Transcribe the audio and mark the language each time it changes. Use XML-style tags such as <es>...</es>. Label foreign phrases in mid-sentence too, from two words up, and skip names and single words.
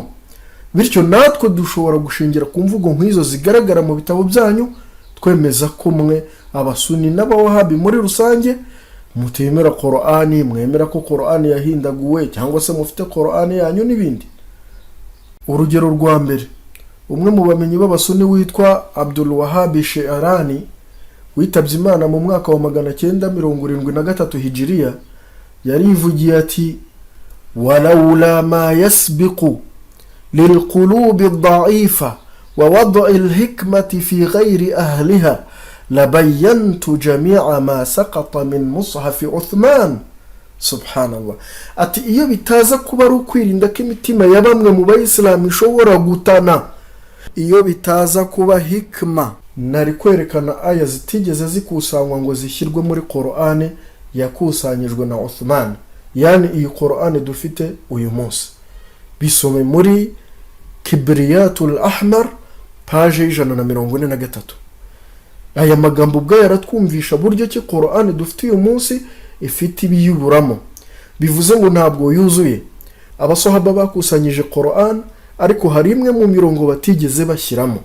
<rw>Bityo natwe dushobora gushingira ku mvugo nk'izo zigaragara mu bitabo byanyu twemeza ko mwe abasuni n'abawahabi muri rusange mutemera Qur'ani, mwemera ko Qur'ani yahindaguwe cyangwa se mufite Qur'ani yanyu n'ibindi. Urugero rwa mbere, umwe mu bamenyi b'abasuni witwa Abdul Wahhab Shi'rani witabye Imana mu mwaka wa 973 Hijriya yarivugiye ati</rw> <ar>ولولا ما يسبق للقلوب الضعيفة ووضع الحكمة في غير أهلها لبينت جميع ما سقط من مصحف عثمان.</ar> <rw>Subhanallah. Ati iyo bitaza kuba ari ukwirinda ko imitima ya bamwe mu bayisilamu ishobora gutana, iyo bitaza kuba hikma, nari kwerekana aya zitigeze zikusanywa ngo zishyirwe muri Qur'ani yakusanyijwe na Uthman, yani iyi Qur'ani dufite uyu munsi. Bisome muri Kibriyatul Ahmar page 143. Aya magambo ubwo yaratwumvisha buryo ki Qur'ani dufite uyu munsi ifite ibiyuburamo. Bivuze ngo ntabwo yuzuye. Abasahaba bakusanyije Qur'an ariko hari imwe mu mirongo batigeze bashyiramo.</rw>